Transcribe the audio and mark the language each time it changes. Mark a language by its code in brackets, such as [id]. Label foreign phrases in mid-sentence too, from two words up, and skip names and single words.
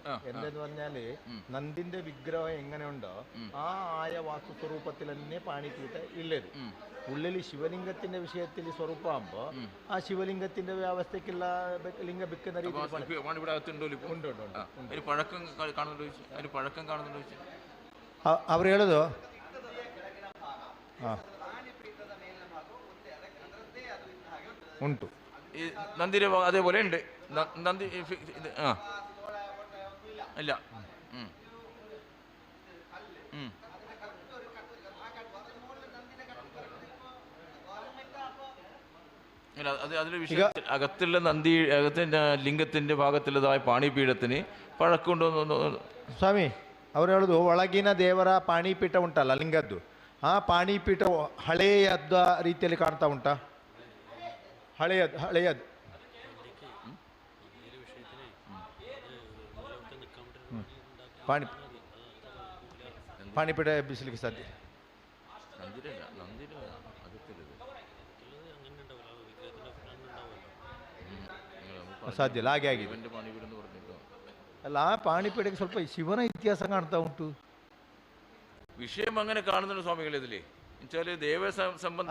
[ml] എന്തെന്ന് പറഞ്ഞാല് നന്ദിന്റെ വിഗ്രഹം എങ്ങനെയുണ്ടോ ആ ആയ വാസ്തു സ്വരൂപത്തിൽ തന്നെ പാണിപീഠ ഉള്ളത്. ഉള്ളിൽ ശിവലിംഗത്തിന്റെ വിഷയത്തിൽ സ്വരൂപമാകുമ്പോ ആ ശിവലിംഗത്തിന്റെ വ്യവസ്ഥയ്ക്കുള്ള ലിംഗ വെക്കുന്ന രീതിയിൽ അവർ [kn] ಹೇಳೋದು ಉಂಟು. [ml] ഈ നന്ദിര അതേപോലെ ഉണ്ട്. നന്ദി ആ ഇല്ല. ഇല്ല അത് അതിലെ വിഷയം അകത്തുള്ള നന്ദി അകത്തിൻ്റെ ലിംഗത്തിൻ്റെ ഭാഗത്തുള്ളതായ പാണിപീഠത്തിന് പഴക്കമുണ്ടോ [kn] ಸ್ವಾಮಿ ಅವ್ರು ಹೇಳೋದು ಒಳಗಿನ ದೇವರ ಪಾಣಿಪೀಠ ಉಂಟಲ್ಲ ಲಿಂಗದ್ದು, ಆ ಪಾಣಿಪೀಠ ಹಳೆಯದ ರೀತಿಯಲ್ಲಿ ಕಾಣ್ತಾ ಉಂಟಾ? ಹಳೆಯದು ಪಾಣಿಪೀಠ ಎಬ್ಬಿಸಲಿಕ್ಕೆ ಸಾಧ್ಯ ಸಾಧ್ಯ ಇಲ್ಲ, ಹಾಗೆ ಆಗಿದೆ ಅಲ್ಲ. ಆ ಪಾಣಿಪೀಠಕ್ಕೆ ಸ್ವಲ್ಪ ಶಿವನ ಇತಿಹಾಸ ಕಾಣ್ತಾ ಉಂಟು. [ml] ವಿಷಯ അങ്ങനെ കാണുന്നുണ്ട് സ്വാമികൾ ഇതില് വെച്ചാല് ദേവ സംബന്ധ